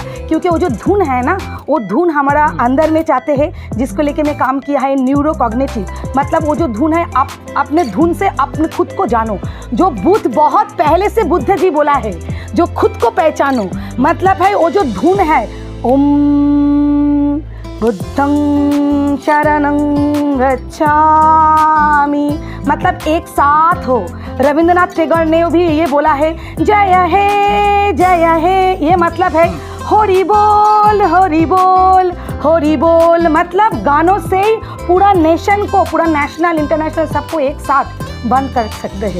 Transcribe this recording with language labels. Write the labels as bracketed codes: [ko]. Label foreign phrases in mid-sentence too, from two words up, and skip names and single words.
[hi] क्योंकि वो जो धुन है ना, वो धुन हमारा अंदर में चाहते हैं, जिसको लेके मैं काम किया है [en] neuro cognitive, [hi] मतलब वो जो धुन है, आप अपने धुन से अपने खुद को जानो। जो बुद्ध बहुत पहले से बुद्ध जी बोला है, जो खुद को पहचानो, मतलब है वो जो धुन है, [pi] ओम बुद्धं शरणं गच्छामि, [hi] मतलब एक साथ हो। रविंद्रनाथ टैगोर ने भी ये बोला है, जय है, ये मतलब है [bn] হরি বোল হরি বোল হরি বোল, [hi] मतलब गानों से पूरा नेशन को, पूरा [en] national international [hi] सबको एक साथ बंद कर सकते हैं।